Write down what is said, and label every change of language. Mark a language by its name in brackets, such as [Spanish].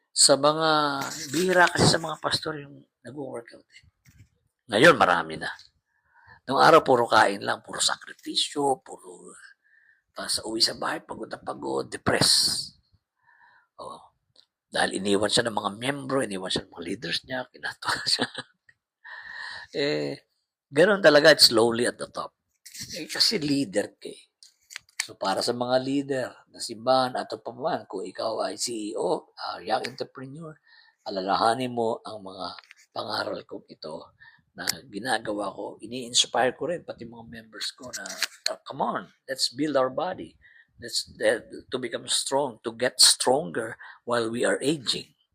[Filipino] Sa mga bihira kasi sa mga pastor yung nag-workout. Ngayon marami na. Nung araw puro kain lang, puro sakripisyo, puro sa uwi sa bahay, pagod na pagod, depressed. Oh. Dahil iniwan siya ng mga miyembro, iniwan siya ng mga leaders niya, kinatuwa siya. Ganoon talaga, it's slowly at the top. Kasi leader ka eh. So para sa mga leader na simbahan at pa man, kung ikaw ay CEO, young entrepreneur, alalahanin mo ang mga pangaral kong ito na ginagawa ko, ini-inspire ko rin pati mga members ko na come on, let's build our body. [English] Let's to become strong, to get stronger while we are aging.